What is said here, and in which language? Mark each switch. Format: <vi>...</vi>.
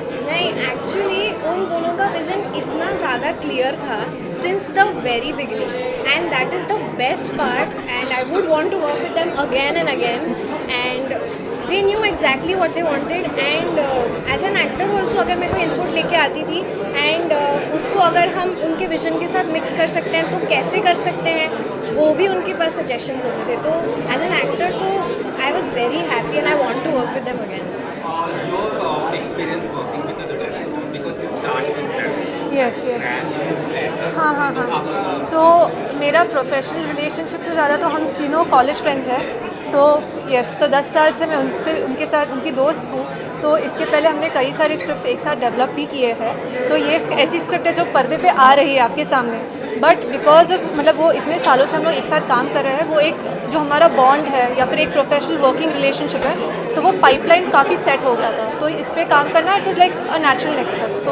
<hi>नहीं, एक्चुअली उन दोनों का विजन इतना ज़्यादा क्लियर था</hi> <en>Since the very beginning, and that is the best part, and I would want to work with them again and again, and they knew exactly what they wanted. And as an actor also</en> <hi>अगर मैं कोई input लेके आती थी and उसको अगर हम उनके विजन के साथ मिक्स कर सकते हैं तो कैसे कर सकते हैं, वो भी उनके पास सजेशंस होते थे।</hi> <en>तो as an actor तो I was very happy and I want to work with them again. Your experience working with other director because you start with them.</en> <hi>Yes yes हाँ, तो मेरा प्रोफेशनल रिलेशनशिप से ज़्यादा तो हम तीनों कॉलेज फ्रेंड्स हैं, तो यस, तो 10 साल से मैं उनके साथ उनकी दोस्त हूँ। तो इसके पहले हमने कई सारे स्क्रिप्ट्स एक साथ डेवलप भी किए हैं, तो ये ऐसी स्क्रिप्ट है जो पर्दे पे आ रही है आपके सामने,</hi> <en>but because of</en> <hi>मतलब वो इतने सालों से हम लोग एक साथ काम कर रहे हैं, वो एक जो हमारा बॉन्ड है या फिर एक प्रोफेशनल वर्किंग रिलेशनशिप है, तो वो पाइपलाइन काफ़ी सेट हो गया था, तो इस पर काम करना</hi> <en>It was like a natural next step.</en>